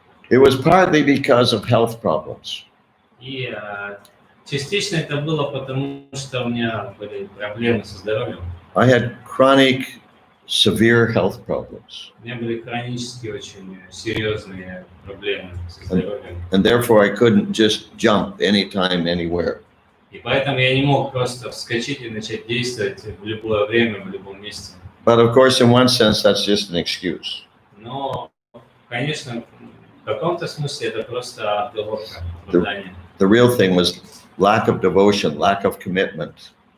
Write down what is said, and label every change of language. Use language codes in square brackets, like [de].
[en] It was partly because of health problems. [ru] И частично это было потому, что у меня были проблемы со здоровьем. [en] I had chronic severe health problems. [ru] У меня были хронические очень серьезные проблемы со здоровьем. [en] And therefore, I couldn't just jump anytime, anywhere. [ru] И поэтому я не мог просто вскочить и начать действовать в любое время, в любом месте. [en] But of course, in one sense, that's just an excuse. [ru] Но, конечно, в каком-то смысле это просто отговорка, оправдание. [en] The real thing was lack of devotion, lack of commitment.